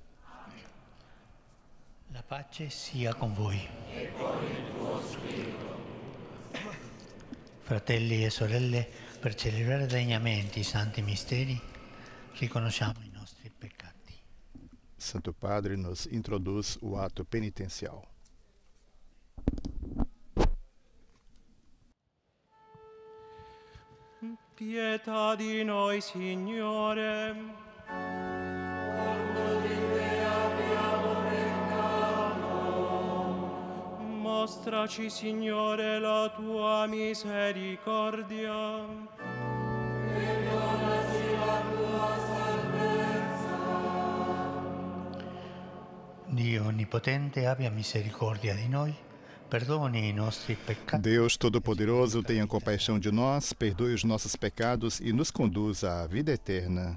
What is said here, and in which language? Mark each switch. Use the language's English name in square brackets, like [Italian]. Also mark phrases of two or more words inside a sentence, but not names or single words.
[Italian] La pace sia con voi. E con il tuo spirito. Fratelli e sorelle, per celebrare degnamente i santi misteri, riconosciamo i nostri peccati. [Portuguese] Santo Padre nos introduz o ato penitencial. [Italian] Pietà di noi, Signore. Quando di te abbiamo peccato. Mostraci, Signore, la tua misericordia. E donaci la tua salvezza. Dio Onnipotente abbia misericordia di noi. Perdone i nostri peccati. [Portuguese] Deus Todo-Poderoso, tenha compaixão de nós, perdoe os nossos pecados e nos conduza à vida eterna.